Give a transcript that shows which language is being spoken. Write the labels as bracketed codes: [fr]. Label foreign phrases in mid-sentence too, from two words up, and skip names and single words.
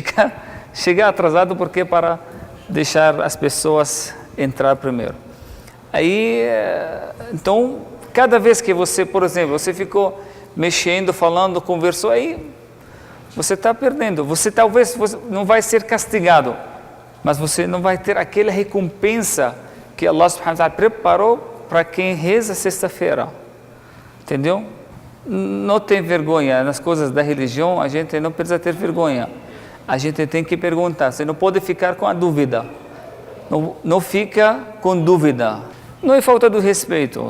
[pt] Chega atrasado porque para deixar as pessoas entrar primeiro. Aí, então, cada vez que você, por exemplo, você ficou mexendo, falando, conversou, aí você está perdendo. Você talvez não vai ser castigado, mas você não vai ter aquela recompensa que Allah [ar] سبحانه وتعالى [pt] preparou para quem reza sexta-feira. Entendeu? Não tem vergonha nas coisas da religião, a gente não precisa ter vergonha. A gente tem que perguntar, você não pode ficar com a dúvida. Não fica com dúvida. Não é falta de respeito.